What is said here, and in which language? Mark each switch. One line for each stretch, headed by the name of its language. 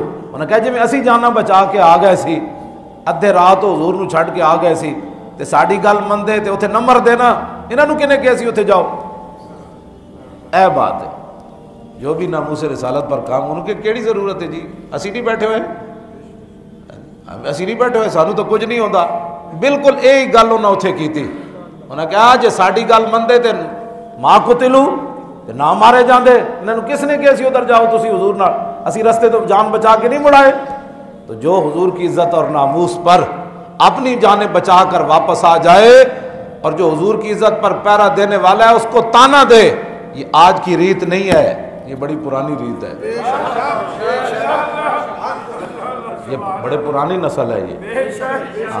Punjabi: انہوں نے کہا جی میں اسی جانا بچا کے آ گئے سی, ادھے رات حضور نو چھڈ کے آ گئے سی تے ساڈی گل مندے تے اوتھے نہ مردے نا, انہاں نو کنے کہیا سی اوتھے جاؤ. اے بات ہے جو بھی ناموس رسالت پر کام, ان کے کیڑی ضرورت ہے جی؟ اسی نہیں بیٹھے ہوئے, اسی نہیں بیٹھے ہوئے, سانو تو کچھ نہیں ہوندا. بالکل یہی گل انہاں اوتھے کیتی. انہاں کہا جے ساڈی گل مندے تے ما قتلوا تے نہ مارے جاندے, انہاں نو کس نے کہیا سی ادھر جاؤ تسی حضور نال, اسی رستے تو جان بچا کے نہیں مڑائے.
Urdu: تو جو حضور کی عزت اور ناموس پر اپنی جانیں بچا کر واپس آ جائے اور جو حضور کی عزت پر پہرا دینے والا ہے اس کو تانا دے, یہ آج کی ریت نہیں ہے, یہ بڑی پرانی ریت ہے, یہ بڑے پرانی نسل ہے یہ.